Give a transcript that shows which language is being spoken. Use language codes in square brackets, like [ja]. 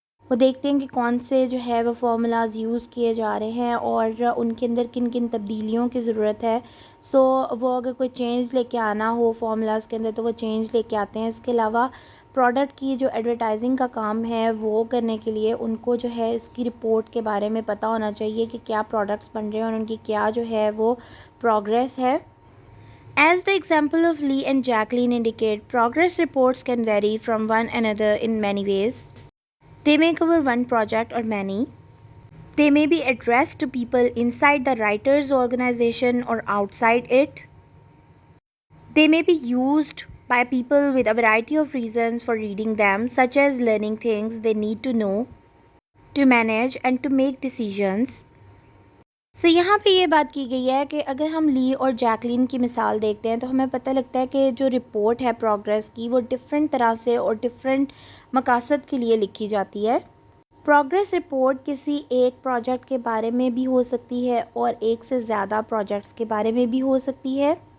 [ur] وہ دیکھتے ہیں کہ کون سے جو ہے وہ فارمولاز یوز کیے جا رہے ہیں اور ان کے اندر کن کن تبدیلیوں کی ضرورت ہے۔ وہ اگر کوئی چینج لے کے آنا ہو فارمولاز کے اندر تو وہ چینج لے کے آتے ہیں۔ اس کے علاوہ پروڈکٹ کی جو ایڈورٹائزنگ کا کام ہے وہ کرنے کے لیے ان کو جو ہے اس کی رپورٹ کے بارے میں پتہ ہونا چاہیے کہ کیا پروڈکٹس بن رہے ہیں اور ان کی کیا جو ہے وہ پروگریس ہے. [en] As the example of Lee and Jacqueline indicate, progress reports can vary from one another in many ways. They may cover one project or many. They may be addressed to people inside the writer's organization or outside it. They may be used by people with a variety of reasons for reading them, such as learning things they need to know, to manage and to make decisions. [ur] سو یہاں پہ یہ بات کی گئی ہے کہ اگر ہم لی اور جیکلین کی مثال دیکھتے ہیں تو ہمیں پتہ لگتا ہے کہ جو رپورٹ ہے پروگریس کی وہ ڈفرینٹ طرح سے اور ڈفرینٹ مقاصد کے لیے لکھی جاتی ہے. پروگریس رپورٹ کسی ایک پروجیکٹ کے بارے میں بھی ہو سکتی ہے اور ایک سے زیادہ پروجیکٹس کے بارے میں بھی ہو سکتی ہے.